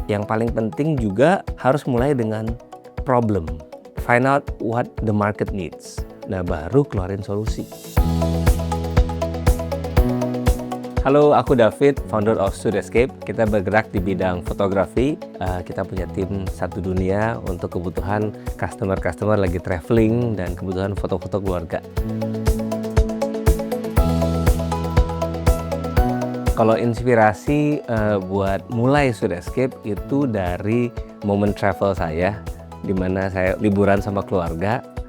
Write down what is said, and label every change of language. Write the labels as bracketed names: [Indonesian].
[Indonesian] Yang paling penting juga harus mulai dengan problem. [English] Find out what the market needs. [Indonesian] Nah, baru keluarin solusi. Halo, aku David, [English] founder of [Indonesian] Sudescape. Kita bergerak di bidang fotografi. Kita punya tim satu dunia untuk kebutuhan customer lagi traveling dan kebutuhan foto-foto keluarga. Kalau inspirasi buat mulai Sudescape itu dari momen travel saya, di mana saya liburan sama keluarga.